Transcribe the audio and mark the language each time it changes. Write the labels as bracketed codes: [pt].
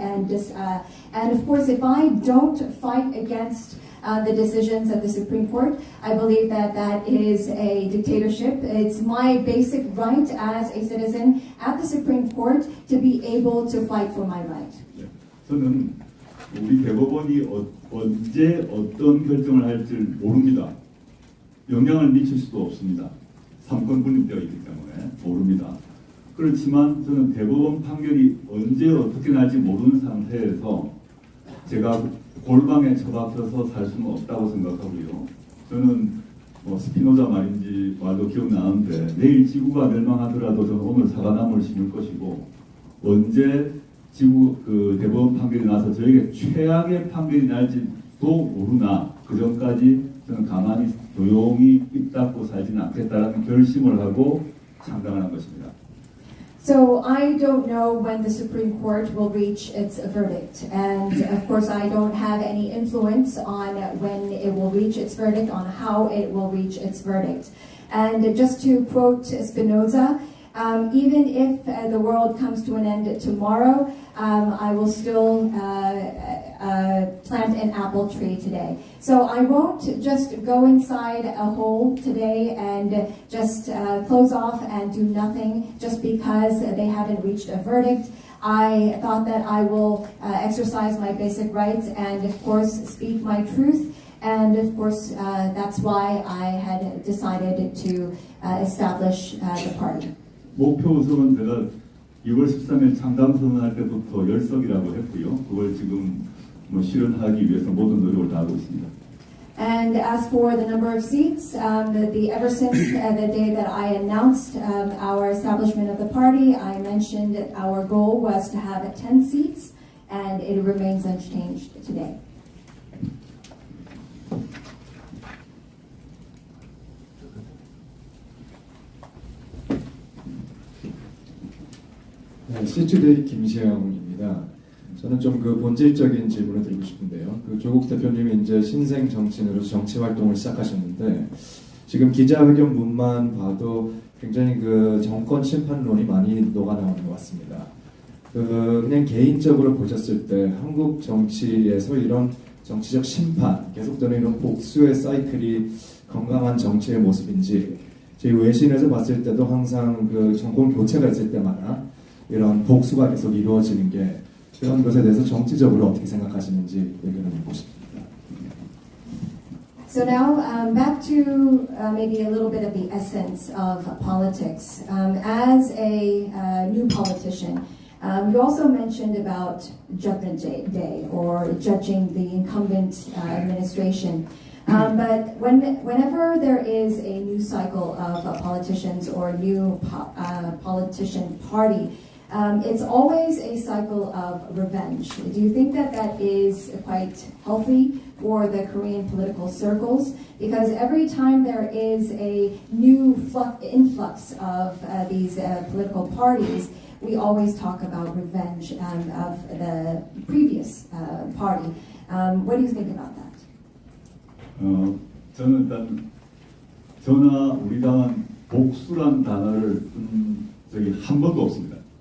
[en] And of course, if I don't fight against the decisions of the Supreme Court, I believe that that is a dictatorship. It's my basic right as a citizen at the Supreme Court to be able to fight for my right. [ko] 저는 우리 대법원이 언제 어떤 결정을 할지 모릅니다. 영향을 미칠 수도 없습니다. 삼권 분립되어 있기 때문에 모릅니다. 그렇지만 저는 대법원 판결이 언제 어떻게 날지 모르는 상태에서 제가 골방에 처박혀서 살 수는 없다고 생각하고요. 저는 스피노자 말도 기억나는데 내일 지구가 멸망하더라도 저는 오늘 사과나무를 심을 것이고 언제 대법원 판결이 나서 저에게 최악의 판결이 날지도 모르나 그 전까지 저는 가만히 조용히 입 닫고 살지는 않겠다라는 결심을 하고 창당을 한 것입니다. [en] So I don't know when the Supreme Court will reach its verdict, and of course I don't have any influence on when it will reach its verdict, on how it will reach its verdict. And just to quote Spinoza, even if the world comes to an end tomorrow, I will still plant an apple tree today. So I won't just go inside a hole today and just close off and do nothing just because they haven't reached a verdict. I thought that I will exercise my basic rights and, of course, speak my truth. And, of course, that's why I had decided to establish the party. [ko] 목표 의석은 제가 2월 13일 창당 선언할 때부터 10석이라고 했고요. 그걸 지금 실현하기 위해서 모든 노력을 다하고 있습니다. [en] And as for the number of seats, ever since the day that I announced our establishment of the party, I mentioned that our goal was to have 10 seats, and it remains unchanged today. [ko] 네, 시투데이 김시영입니다. 저는 좀 그 본질적인 질문을 드리고 싶은데요. 그 조국 대표님이 이제 신생 정치인으로서 정치 활동을 시작하셨는데 지금 기자회견 문만 봐도 굉장히 그 정권 심판론이 많이 녹아나오는 것 같습니다. 그냥 개인적으로 보셨을 때 한국 정치에서 이런 정치적 심판, 계속되는 이런 복수의 사이클이 건강한 정치의 모습인지, 저희 외신에서 봤을 때도 항상 그 정권 교체가 있을 때마다 이런 복수가 계속 이루어지는 게 그런 것에 대해서 정치적으로 어떻게 생각하시는지 의견을 듣고 싶습니다. [en] So now back to maybe a little bit of the essence of politics. As a new politician, you also mentioned about Judgment Day or judging the incumbent administration. But whenever there is a new cycle of politicians or a new politician party, it's always a cycle of revenge. Do you think that that is quite healthy for the Korean political circles? Because every time there is a new influx of these political parties, we always talk about revenge of the previous party. What do you think about that? [ko] 저는 일단 저나 우리 당은 복수란 단어를 쓴 적이 한 번도 없습니다.